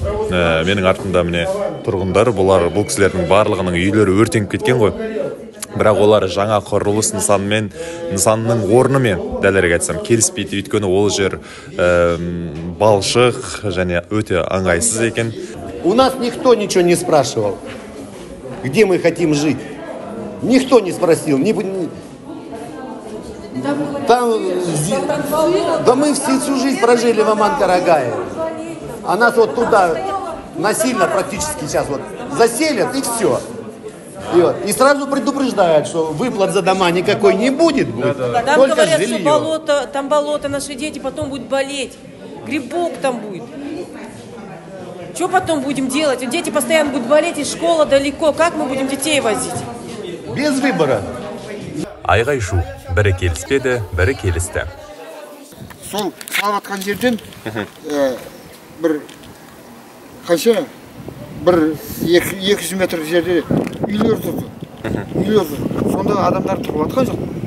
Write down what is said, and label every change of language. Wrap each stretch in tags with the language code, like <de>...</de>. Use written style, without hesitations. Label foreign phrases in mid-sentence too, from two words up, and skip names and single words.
<kk>Менің артымда міне тұрғындар, бұл кісілердің барлығының үйлері өртеніп кеткен ғой. бірақ олар жаңа құрылыс нысанның орнымен дәлірек айтсам келіспейді, өйткені ол жер балшық және өте ыңғайсыз екен.</kk> <ru>У нас никто ничего не спрашивал, где мы хотим жить. Никто не спросил. Да мы всю жизнь прожили в Аман-Карагае. А нас вот туда насильно практически сейчас вот заселят и все. И сразу предупреждают, что выплат за дома никакой не будет. Там говорят, жилье. Что болото, там болото, наши дети потом будут болеть. Грибок там будет. Что потом будем делать? Дети постоянно будут болеть, и школа далеко. Как мы будем детей возить? Без выбора.</ru> <kk>Айғай-шу, бірі келіспеді, бірі келісті. Сол салып атқан жерден бір қанша бір 200 метр жерде үйлер тұрды. Сонда адамдар тұрып атқан жоқ.</kk>